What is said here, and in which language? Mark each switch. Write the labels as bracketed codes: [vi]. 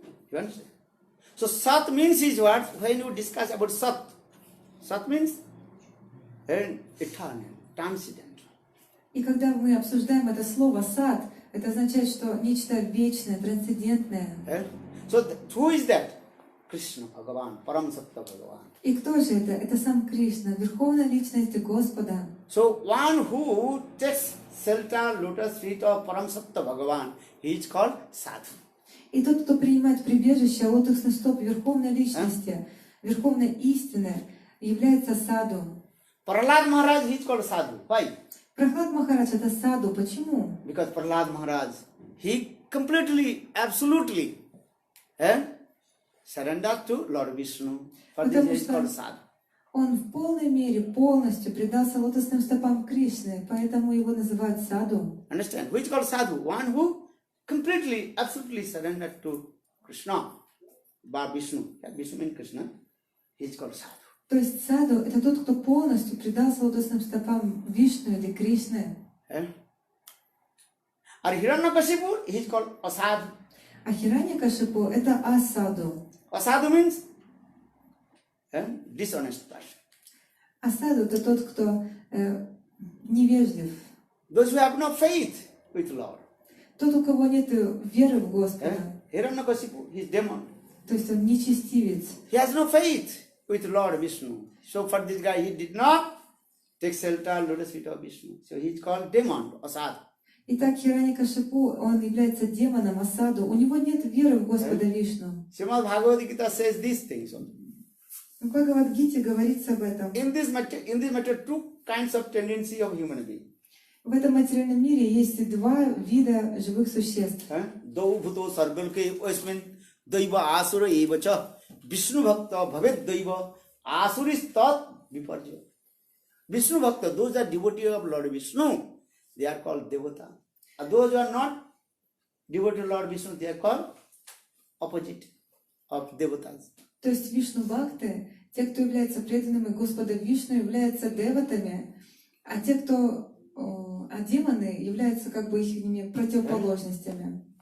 [en] You understand? So Sat means is what? When you discuss about Sat, Sat means eternal, transcendental. [ru] И когда мы обсуждаем это слово сад, это означает, что нечто вечное, трансцендентное. [en] So who is that? Krishna Bhagavan, Param Satta Bhagavan. [ru] И кто же это? Это сам Кришна, верховная личность Господа. [en] So one who takes shelter lotus feet of Param Satta Bhagavan, he is called Sadhu. [ru] И тот, кто принимает прибежище лотосных стоп верховной личности, верховной истины, является саду. [en] Prahlad Maharaj, he is called Sadhu. Why? [ru] Прохлад Махарадж это саду. Почему? [en] Because Prahlad Maharaj, he completely, absolutely surrendered to Lord Vishnu. For this he is called Sadhu. [ru] Он в полной мере, полностью предался лотосным стопам Кришны, поэтому его называют саду. [en] Understand? Which is called Sadhu? One who completely, absolutely surrendered to Krishna. By Vishnu. Vishnu means Krishna. He is called Sadhu. [ru] То есть саду это тот, кто полностью предался лотосным стопам Вишну или Кришны. [en] Or Hiranyakashipu, he is called Asadhu. [ru] А Хираньякашипу это асаду. [en] Asadhu means dishonest person. [ru] Асаду это тот, кто невежлив. [en] Those who have no faith with Lord. [ru] Тот, у кого нет веры в Господа. [en] Hiranyakashipu, he is demon. [ru] То есть он нечестивец. [en] He has no faith with Lord Vishnu. So for this guy, he did not take shelter, lotus feet of Vishnu. So he is called demon, Asadhu. [ru] Итак, Хираньякашипу, он является демоном Асаду. У него нет веры в Господа Вишну. [en] Srimad Bhagavad Gita says these things. [ru] В Бхагавад-гите говорится об этом. [en] In this matter, two kinds of tendency of human being. [ru] В этом материальном мире есть два вида живых существ. [sa] Dau bhuto sargalke osmin daiva asura eva cha Vishnu bhakta bhavet daiva asuris tat viparja. Vishnu bhakta, [en] those are devotees of Lord Vishnu. they are called devata. And those who are not devoted to Lord Vishnu, they are called opposite of devatas. [ru] То есть Вишну-бхакты, те, кто являются преданными Господа Вишну, являются деватами, а те, кто а демоны, являются как бы их противоположностями.